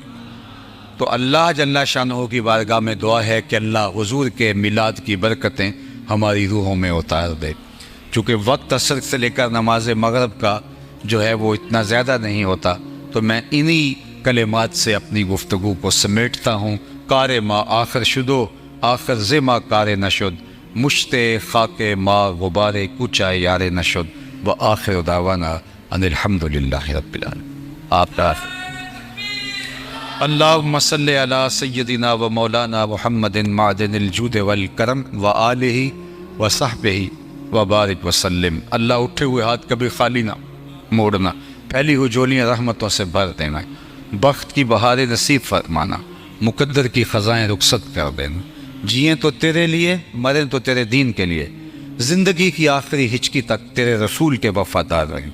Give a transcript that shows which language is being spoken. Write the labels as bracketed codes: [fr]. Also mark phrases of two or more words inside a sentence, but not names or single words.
[ur] تو اللہ جل شانہ کی بارگاہ میں دعا ہے کہ اللہ حضور کے میلاد کی برکتیں ہماری روحوں میں اتار دے. چونکہ وقت عصر سے لے کر نماز مغرب کا جو ہے وہ اتنا زیادہ نہیں ہوتا، تو میں انہی کلمات سے اپنی گفتگو کو سمیٹتا ہوں. [fa] کار ما آخر شدو، آخر زما کار نشد، مشت خاک ما غبار کوچا یار نشد، [ar] و آخر دعوانا ان الحمدللہ رب العالمین. آپ کا اللہم صلی علی سیدنا و مولانا محمد معدن الجود والکرم و آلہ و صحبہ و بارک وسلم. [ur] اللہ اٹھے ہوئے ہاتھ کبھی خالی نہ موڑنا، پھیلی ہوئی جولیاں رحمتوں سے بھر دینا، بخت کی بہاریں نصیب فرمانا، مقدر کی خزائیں رخصت کر دینا. جئیں تو تیرے لیے، مریں تو تیرے دین کے لیے، زندگی کی آخری ہچکی تک تیرے رسول کے وفادار رہیں.